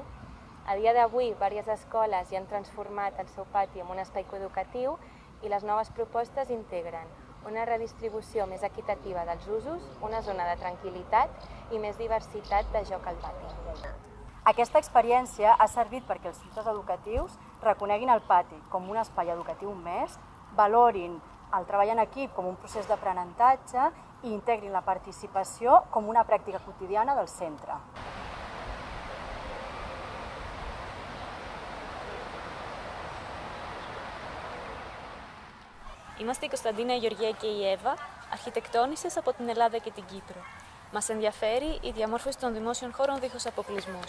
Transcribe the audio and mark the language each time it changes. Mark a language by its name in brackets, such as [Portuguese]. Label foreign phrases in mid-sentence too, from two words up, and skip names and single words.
[Catalan] A dia d'avui, diverses escoles ja han transformat el seu pati en un espai coeducatiu i les noves propostes integren una redistribució més equitativa dels usos, una zona de tranquil·litat i més diversitat de joc al pati. Aquesta experiència ha servit perquè els centres educatius reconeguin el pati com un espai educatiu més, valorin el treball en equip com un procés d'aprenentatge i integrin la participació com una pràctica quotidiana del centre. [Greek] Είμαστε η Κωνσταντίνα, η Γεωργία και η Εύα, αρχιτεκτόνισσες από την Ελλάδα και την Κύπρο. Μας ενδιαφέρει η διαμόρφωση των δημόσιων χώρων δίχως αποκλεισμούς.